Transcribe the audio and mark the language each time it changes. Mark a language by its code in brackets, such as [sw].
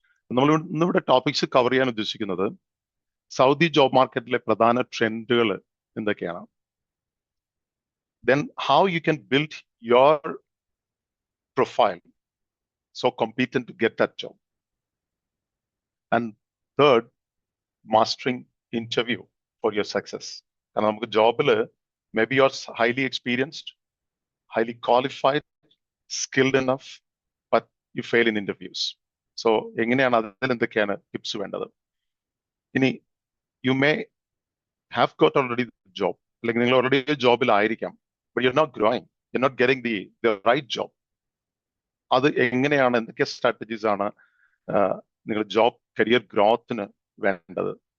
[ml] നമ്മൾ ഇന്നിവിടെ topics cover ചെയ്യാൻ ഉദ്ദേശിക്കുന്നത് സൗദി ജോബ് മാർക്കറ്റിലെ പ്രധാന ട്രെൻഡുകൾ എന്തൊക്കെയാണ്, [en] Then how you can build your profile so competent to get that job, and third, mastering interview for your success. [ml] കാരണം നമുക്ക് ജോബില് [en] May be you are highly experienced, highly qualified, skilled enough, but you fail in interviews. So [ml] എങ്ങനെയാണ് അതിൽ എന്തൊക്കെയാണ് tips വേണ്ടത്? [en] ഇനി you may have got already job, [ml] അല്ലെങ്കിൽ നിങ്ങൾ already ജോബിലായിരിക്കാം, [en] but you're not growing, you're not getting the right job. [ml] അത് എങ്ങനെയാണ്, എന്തൊക്കെ സ്ട്രാറ്റജീസ് ആണ് നിങ്ങൾ ജോബ് കരിയർ ഗ്രോത്തിന് വേണ്ടത്?